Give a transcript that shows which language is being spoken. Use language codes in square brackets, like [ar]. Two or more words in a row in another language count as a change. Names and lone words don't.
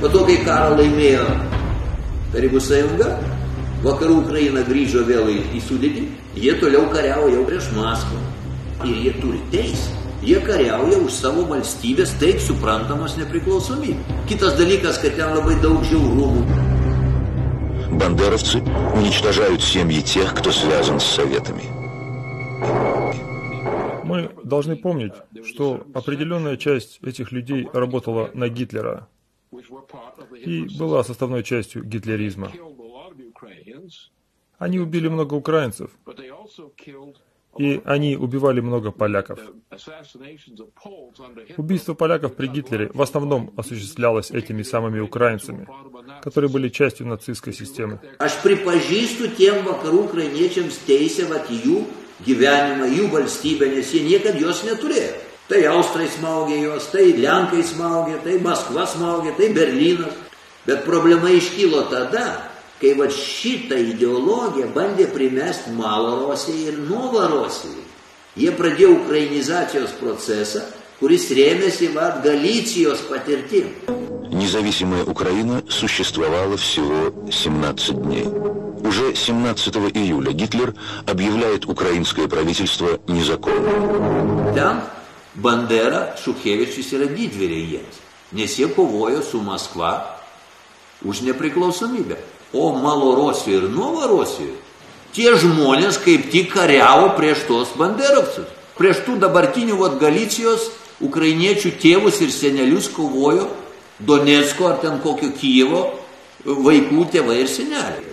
[lt] Po to, kai karą laimėjo Tarybų sąjunga, vakarų Ukraina grįžo vėl į sudėtį, jie toliau kariavo jau prieš Maskvą. Ir jie turi teisę. Jie kariauja už savo valstybės taip suprantamos nepriklausomybę. Kitas dalykas, kad ten labai daug žiaurumų. [ru] Бандеровцы уничтожают семьи тех, кто связан с советами. Мы должны помнить, что определенная часть этих людей работала на Гитлера и была составной частью гитлеризма. Они убили много украинцев, и они убивали много поляков. Убийство поляков при Гитлере в основном осуществлялось этими самыми украинцами, которые были частью нацистской системы. [lt] Aš pripažįstu tiem vakarų ukrainiečiams teisę jų gyvenimą, jų valstybę, nes jie niekad jos neturėjo. Tai Austrai smaugė jos, tai Lenkai smaugė, tai Maskva smaugė, tai Berlynas. Bet problema iškilo tada, kai šitą ideologiją bandė primesti Malorosijai ir Novorosijai. Jie pradėjo украинизаcijos procesą, kuris rėmėsi Галиcijos патиртим. [ru] Независимая Украина существовала всего 17 дней. Уже 17 июля Гитлер объявляет украинское правительство незаконным. [lt] Ten Bandera, Šukevičius yra didvyriai jiems, nes jie kovojo su Maskva už nepriklausomybę. O Malorosijoje ir Novorosijoje tie žmonės kaip tik kariavo prieš tos banderovcus. Prieš tų dabartinių Galicijos ukrainiečių tėvus ir senelius kovojo Donecko ar ten kokio Kijevo vaikų tėvai ir seneliai.